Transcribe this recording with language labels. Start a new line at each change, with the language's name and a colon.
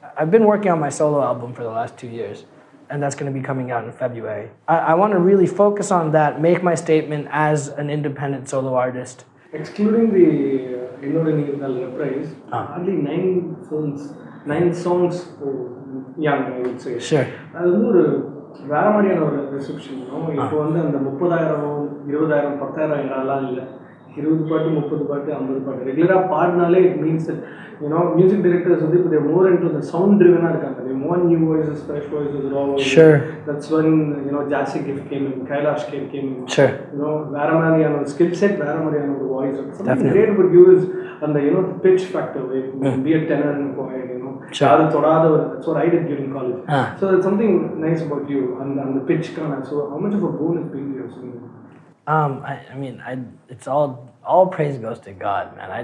English: I've been working on my solo album for the last 2 years, and that's going to be coming out in February. I want to really focus on that, make my statement as an independent solo artist. Excluding the reprise, hardly 9 songs for young, I would say. Sure.
Tamil: அது வந்து ஒரு வேற மாதிரியான ஒரு reception. இப்போ வந்து அந்த 30,000 20,000 10,000 எல்லாம் இல்லை, 20 பாட்டு 30 பாட்டு 50 பாட்டு ரெகுலராக பாடினாலே
English: it means that music directors
Tamil: வந்து இப்போ
English: more into the sound ட்ரிவனாக
Tamil: இருக்காங்க.
English: They want new voices, fresh voices, raw voices. Sure. That's when Jassy Gift came in, Kailash came in. Sure.
Tamil: வேற மாதிரியான ஒரு ஸ்கில் செட், வேற மாதிரியான ஒரு voice.
English: Something great about you is அந்த the pitch factor, be a tenor and choir, Sure. That's what I did during college. So there's something nice about you and the pitch kind of. So how much of a boon is being here? I mean, it's all praise goes to God, man.